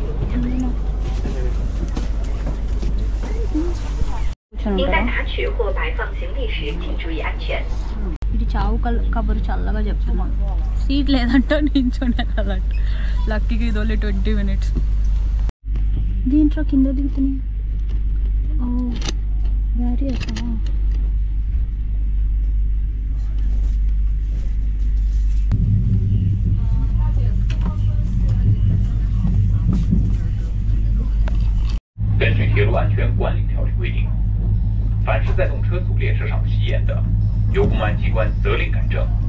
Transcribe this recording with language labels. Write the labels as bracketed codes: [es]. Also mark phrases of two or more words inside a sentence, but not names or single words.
[te] ఇది చావు కబురు చల్లగా చెప్తున్నాను. సీట్ లేదంటే నించునే కదంట. లక్కీకి ఇది [en] only 20 minutes. [te] దీంట్లో కింద దిగుతున్నాయి. ఓ బ్యారియర్స్. [zh] 根据铁路安全管理条例规定，凡是在动车组列车上吸烟的，由公安机关责令改正。